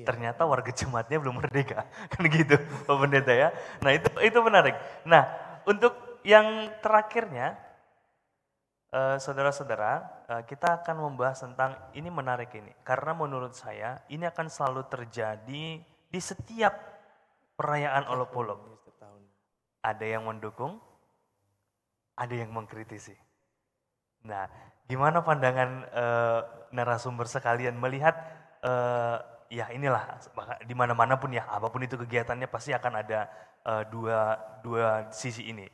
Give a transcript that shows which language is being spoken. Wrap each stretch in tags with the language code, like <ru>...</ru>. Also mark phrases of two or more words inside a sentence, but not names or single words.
<id>Ternyata warga jemaatnya belum merdeka, kan gitu Pak Pendeta ya. Nah itu menarik. Nah untuk yang terakhirnya, saudara-saudara, kita akan membahas tentang ini menarik ini. Karena menurut saya ini akan selalu terjadi di setiap perayaan olop-olop. Ada yang mendukung, ada yang mengkritisi. Nah, gimana pandangan narasumber sekalian melihat ya inilah di mana-mana pun ya, apapun itu kegiatannya pasti akan ada dua sisi ini.</id>